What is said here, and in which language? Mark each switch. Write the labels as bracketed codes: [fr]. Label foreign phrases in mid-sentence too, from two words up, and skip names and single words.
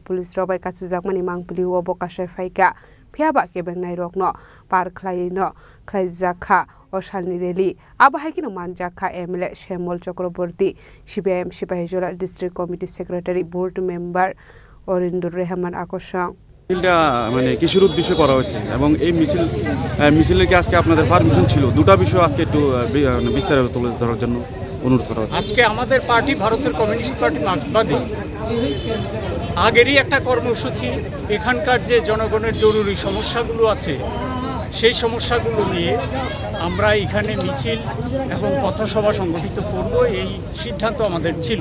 [trp] pulis robai kasujak mani mangpili wo bokashe faika phiaba kebeng nai rokno par khlai no khlaijaka Ashalni reli abahakino manjaka MLA Shamol Chakraborty CPIM Shibajola [en] District Committee Secretary Board Member [trp] Orindur Rahman Akoshong [bn] মিছিলটা মানে কিসের উদ্দেশ্যে করা হয়েছে এবং এই মিছিলের কি আজকে আপনাদের পারমিশন ছিল দুটো বিষয় আজকে একটু বিস্তারিত তুলে ধরার জন্য অনুরোধ করা হচ্ছে। আজকে আমাদের পার্টি ভারতের কমিউনিস্ট পার্টি মার্ক্সবাদী আগেরই একটা কর্মসূচি এখানকার যে জনগণের জরুরি সমস্যাগুলো আছে সেই সমস্যাগুলো নিয়ে আমরা এখানে মিছিল এবং পথসভা সংগঠিত করব এই সিদ্ধান্ত আমাদের ছিল।